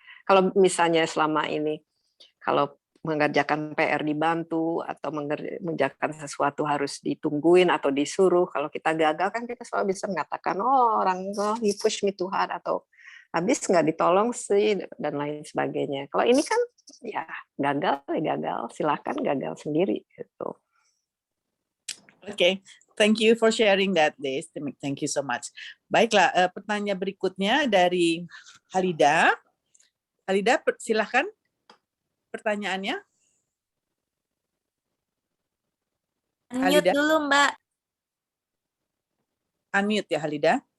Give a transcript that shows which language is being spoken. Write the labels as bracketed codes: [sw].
[id] Kalau misalnya selama ini kalau mengerjakan PR dibantu atau mengerjakan sesuatu harus ditungguin atau disuruh, kalau kita gagal kan kita selalu bisa mengatakan oh orang tua [en] he push me too hard [id] atau habis nggak ditolong sih dan lain sebagainya. Kalau ini kan ya gagal, silakan gagal sendiri gitu. [en] Oke, thank you for sharing that, Des. Thank you so much. [id] Baiklah, pertanyaan berikutnya dari Halida. Halida, silakan pertanyaannya. Unmute dulu, Mbak. Unmute ya, Halida.